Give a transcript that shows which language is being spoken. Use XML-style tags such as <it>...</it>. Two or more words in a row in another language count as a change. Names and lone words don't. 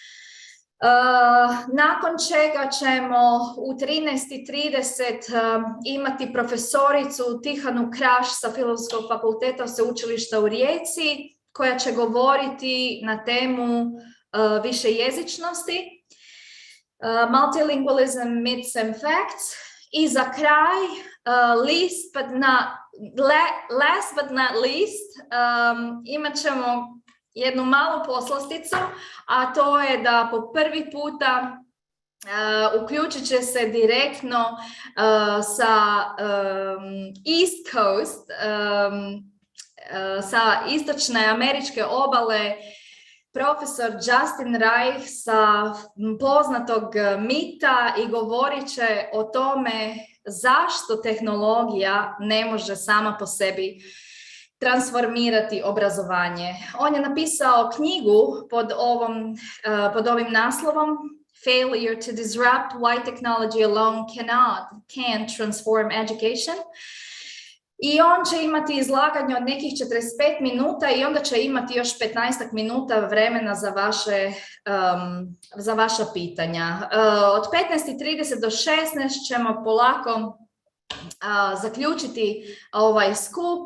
<hr>Nakon čega ćemo u 13:30 imati profesoricu Tihanu Kraš sa Filozofskog fakulteta Sveučilišta u Rijeci, koja će govoriti na temu višejezičnosti.</hr> <en>Multilingualism, myths and facts.</en> <hr>I za kraj,</hr> <en>last but not least,</en> <hr>imat ćemo jednu malu poslasticu, a to je da po prvi puta uključit će se direktno sa</hr> <en>East Coast,</en> <hr>sa istočne američke obale, profesor Justin Reich sa poznatog mita i govorit će o tome zašto tehnologija ne može sama po sebi transformirati obrazovanje. On je napisao knjigu pod ovim naslovom Failure to Disrupt Why Technology Alone Can't Transform Education. I on će imati izlaganje od nekih 45 minuta i onda će imati još 15 minuta vremena za vaša pitanja. Od 15:30 do 16 ćemo polako zaključiti ovaj skup.</hr>